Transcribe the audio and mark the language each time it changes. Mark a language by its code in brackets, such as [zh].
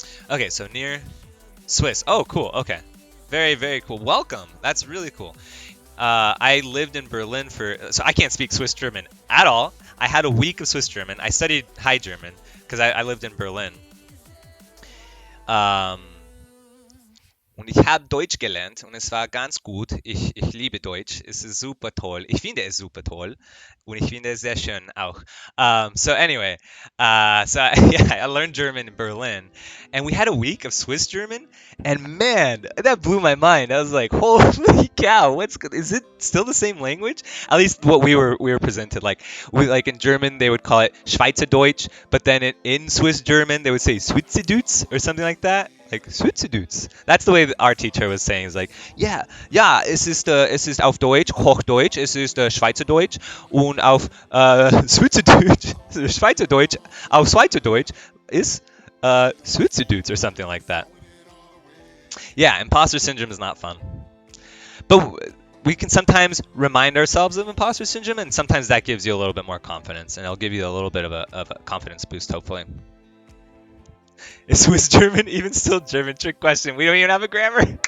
[en] Okay, so near Swiss. Oh, cool. Okay. Very, very cool. Welcome. That's really cool. I lived in Berlin so I can't speak Swiss German at all. I had a week of Swiss German. I studied High German because I lived in Berlin. [de] Um, Und ich habe Deutsch gelernt und es war ganz gut. Ich liebe Deutsch. Es ist super toll. Ich finde es super toll und ich finde es sehr schön auch. [en] So anyway, yeah, I learned German in Berlin, and we had a week of Swiss German, and man, that blew my mind. I was like, holy cow, is it still the same language? At least what we were presented like. We like in German they would call it Schweizerdeutsch, but then in Swiss German they would say Schweizerdeutsch or something like that. Like Schweizerdeutsch. That's the way that our teacher was saying. It's like, yeah, [de] ja, es ist auf Deutsch, Hochdeutsch, es ist Schweizerdeutsch [en] und auf Schweizerdeutsch, Schweizerdeutsch, auf Schweizerdeutsch ist Schweizerdeutsch or something like that. Yeah, imposter syndrome is not fun. But we can sometimes remind ourselves of imposter syndrome, and sometimes that gives you a little bit more confidence, and it'll give you a little bit of a confidence boost, hopefully. Is Swiss German even still German? Trick question. We don't even have a grammar.